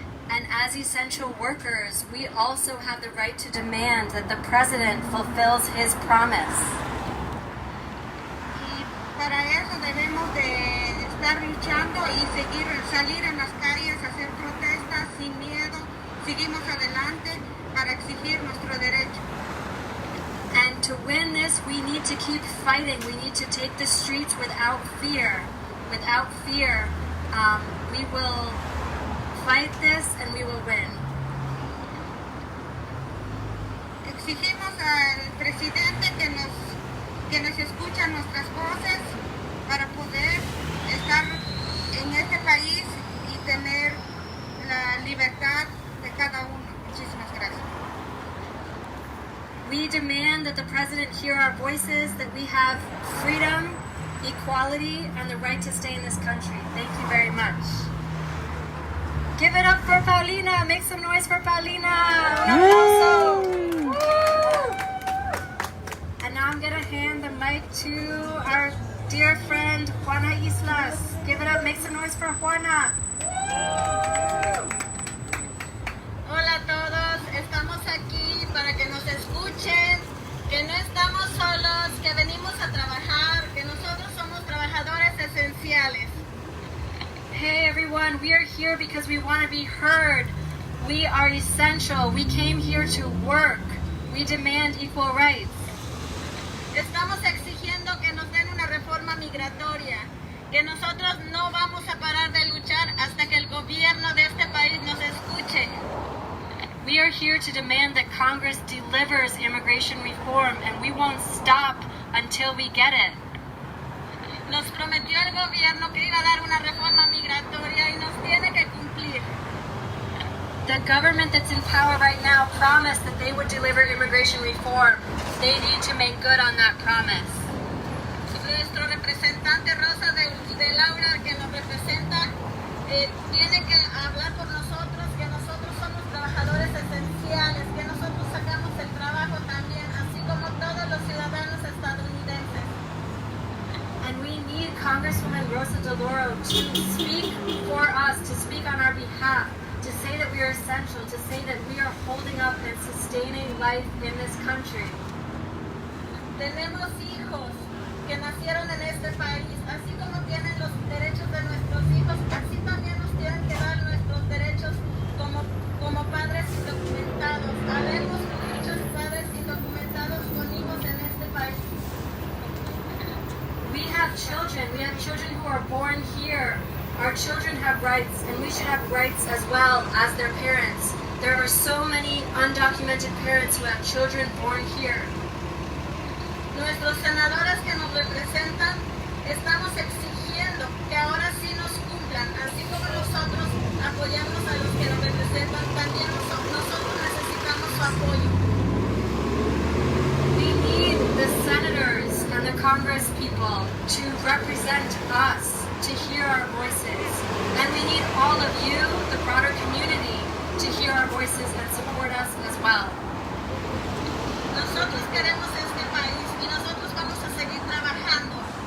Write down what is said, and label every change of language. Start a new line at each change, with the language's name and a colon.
English: And as essential workers, we also have the right to demand that the president fulfills his promise.
Spanish: Y para eso debemos de estar luchando y salir en las calles, hacer protestas sin miedo. Seguimos adelante para exigir nuestro derecho.
English: And to win this, we need to keep fighting. We need to take the streets without fear. Without fear, we will fight this and we will win.
Spanish: Exigimos al presidente que nos escucha nuestras voces para poder estar en este país y tener la libertad de cada uno. Muchísimas gracias.
English: We demand that the president hear our voices, that we have freedom, equality, and the right to stay in this country. Thank you very much. Give it up for Paulina. Make some noise for Paulina.
Spanish: Un aplauso.
English: Woo! And now I'm going to hand the mic to our dear friend Juana Islas. Give it up. Make some noise for Juana.
Spanish: Hola a todos, estamos aquí para que nos escuchen, que no estamos solos, que venimos a trabajar, que nosotros somos trabajadores esenciales.
English: Hey everyone, we are here because we want to be heard. We are essential. We came here to work. We demand equal rights.
Spanish: Estamos exigiendo que nos den una reforma migratoria, que nosotros no vamos a parar de luchar hasta que el gobierno de este país nos escuche.
English: We are here to demand that Congress delivers immigration reform, and we won't stop until we get it.
Spanish: Nos prometió el gobierno que iba a dar una reforma migratoria y nos tiene que cumplir.
English: The government that's in power right now promised that they would deliver immigration reform. They need to make good on that promise.
Spanish: Nuestro representante Rosa de Laura, que nos representa, tiene que hablar por nosotros, que nosotros somos trabajadores esenciales, que nosotros sacamos el trabajo también, así como todos los ciudadanos estadounidenses.
English: And we need Congresswoman Rosa DeLauro to speak for us, to speak on our behalf, to say that we are essential, to say that we are holding up and sustaining life in this country.
Spanish: Tenemos hijos que nacieron en este país, así como tienen los derechos de nuestros hijos, así también nos tienen que dar nuestros derechos como padres indocumentados. Habemos muchos padres indocumentados con hijos en este país.
English: We have children who are born here. Our children have rights, and we should have rights as well as their parents. There are so many undocumented parents who have children born here.
Spanish: Nuestros senadores que nos representan, estamos exigiendo que ahora sí nos cumplan, así como nosotros apoyamos a los que nos representan, también nosotros necesitamos su apoyo.
English: We need the senators and the Congress people to represent us, to hear our voices. And we need all of you, the broader community, to hear our voices and support us as well.
Spanish: Nosotros queremos este país y nosotros vamos a seguir trabajando.